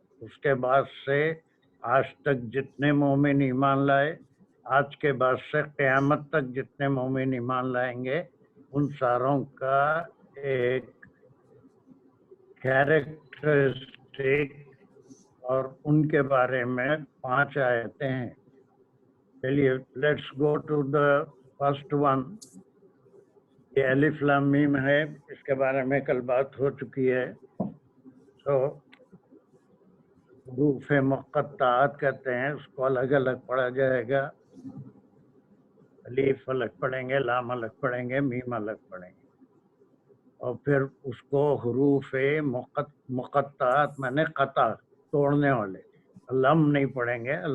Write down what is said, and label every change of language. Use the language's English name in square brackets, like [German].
[Urdu] اس کے بعد سے آج تک جتنے مومن ایمان لائے آج کے بعد سے قیامت تک جتنے مومن ایمان لائیں گے ان ساروں کا ایک کیریکٹرسٹک اور ان کے بارے میں 5 آیتیں ہیں. [English] چلیے let's go to the first one. [Urdu] یہ الف لام میم ہے. اس کے بارے میں کل بات ہو چکی ہے. تو حروف مقطعات کہتے ہیں. اس کو الگ الگ پڑھا جائے گا. الف الگ پڑھیں گے لام الگ پڑھیں گے میم الگ پڑھیں گے اور پھر اس کو حروف مقطعات میں نے قطع توڑنے والے لم نہیں پڑھیں گے.